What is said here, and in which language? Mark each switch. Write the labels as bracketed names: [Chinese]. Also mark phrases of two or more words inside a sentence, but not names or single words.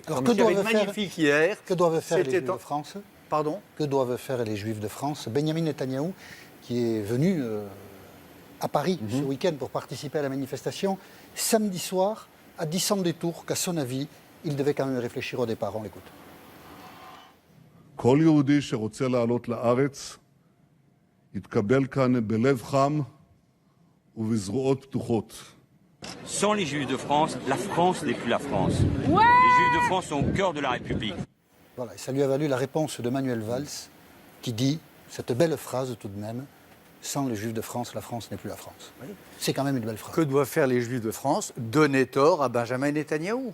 [French] Alors, que doivent faire les Juifs de France ? Pardon ? Que doivent faire les Juifs de France ? Benjamin Netanyahou, qui est venu à Paris ce week-end pour participer à la manifestation, samedi soir, a dit sans détour qu'à son avis, il devait quand même réfléchir au départ. On l'écoute. [Hebrew] כל יהודי שרוצה לעלות לארץ יתקבל כאן בלב חם ובזרועות פתוחות. [French] Sans les Juifs de France, la France n'est plus la France. Les Juifs de France sont au cœur de la République. Voilà, et ça lui a valu la réponse de Manuel Valls, qui dit cette belle phrase tout de même, sans les Juifs de France, la France n'est plus la France. Oui. C'est quand même une belle phrase. Que doivent faire les Juifs de France ? Donner tort à Benjamin Netanyahou.